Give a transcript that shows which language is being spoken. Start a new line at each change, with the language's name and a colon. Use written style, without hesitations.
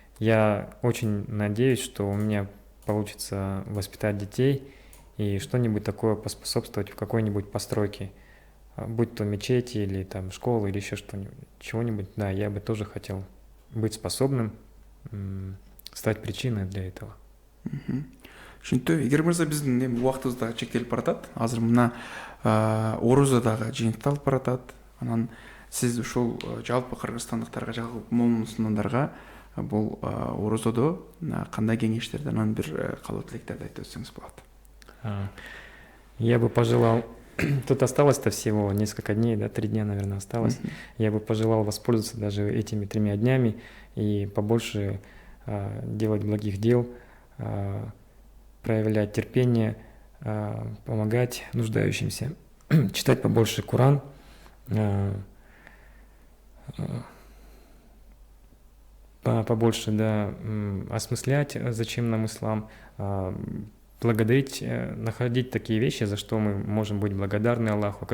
Russian: Я очень надеюсь, что у меня получится воспитать детей и что-нибудь такое поспособствовать в какой-нибудь постройке, будь то мечети, или там школа, или еще что-нибудь, чего-нибудь. Да, я бы тоже хотел быть способным, стать причиной для этого.
Kyrgyz: Түшүнүктүү. Эгер мырза биздин эми убактыбыз дагы чектелип баратат. Азыр мына орозо дагы жыйынталып баратат. Анан сиз ушул жалпы кыргызстандыктарга, жалпы мусулмандарга бул орозодо кандай кеңештерди, анан бир калуу тилектерди айтып өтсөңүз болот.
Russian: Я бы пожелал, тут осталось-то всего несколько дней, да, 3 дня, наверное, осталось. Я бы пожелал воспользоваться даже этими 3 днями и побольше делать благих дел, проявлять терпение, помогать нуждающимся, читать побольше Коран, побольше, да, осмыслять, зачем нам ислам, благодарить, находить такие вещи, за что мы можем быть благодарны Аллаху.